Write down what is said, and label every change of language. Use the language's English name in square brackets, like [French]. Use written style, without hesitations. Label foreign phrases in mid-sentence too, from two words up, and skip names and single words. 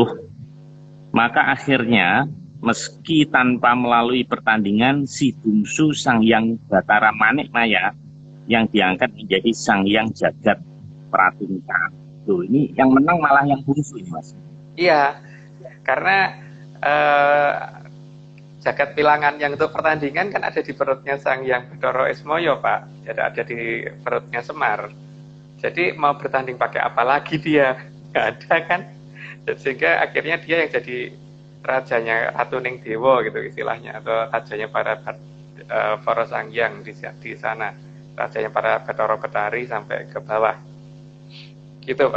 [Indonesian] Maka akhirnya meski tanpa melalui pertandingan, si bungsu Sang Hyang Batara Manikmaya yang diangkat menjadi Sang Hyang Jagat Pratingka. Tuh, ini yang menang malah yang bungsu ini Mas. Iya, karena jagat wilangan yang untuk pertandingan kan ada di perutnya Sang Hyang Bathara Ismaya Pak. Jadi ada di perutnya Semar. Jadi mau bertanding pakai apa lagi dia? Nggak ada kan? Sehingga akhirnya dia yang jadi rajanya Ratuning Dewa gitu istilahnya, atau rajanya para Sang Hyang di sana, rajanya para Bathara Betari sampai ke bawah gitu Pak.